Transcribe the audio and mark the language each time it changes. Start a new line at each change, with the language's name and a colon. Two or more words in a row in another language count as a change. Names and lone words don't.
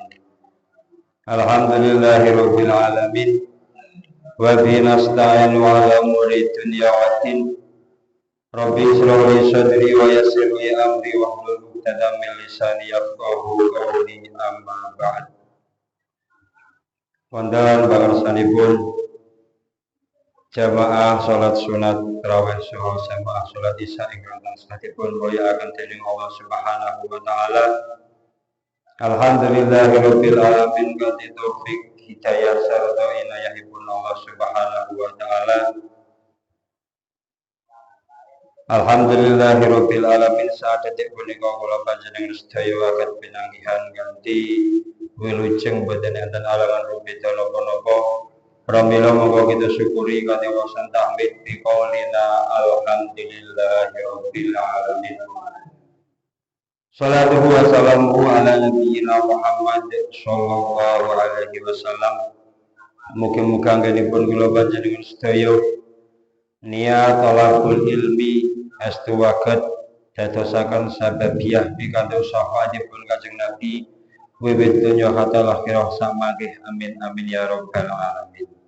Arabic: الحمد لله رب العالمين. وبه نستعين على أمور الدنيا والدين. رب اشرح لي صدري ويسر لي أمري واحلل عقدة من لساني يفقهوا قولي أما بعد.
Javanese: Wonten pangarsanipun jamaah salat sunat tarawih saha jamaah salat isya ingkang sanesipun mulyakaken dening Allah
Arabic: سبحانه وتعالى. الحمد لله رب العالمين
Javanese: kanthi taufik hidayah sarta inayahipun Allah
Arabic: سبحانه وتعالى. الحمد لله رب العالمين
Javanese: sadetik punika kula panjenengan sedaya saged pinanggihan kanthi wilujeng boten enten alangan rupita napa-napa. Pramila monggo kita syukuri kanthi wasan tahmid
Arabic: بقولنا الحمد لله رب العالمين. الصلاة والسلام على نبينا محمد صلى الله عليه وسلم.
Javanese: Mugi-mugi anggenipun kula panjenengan sedaya niat
Arabic: طلب العلم
Javanese: astu waget dadosaken sababiyah pikantuk syafaatipun Kanjeng Nabi wiwit donya
Arabic: حتى الآخرة
Javanese: samangke
Arabic: آمين آمين يا رب العالمين.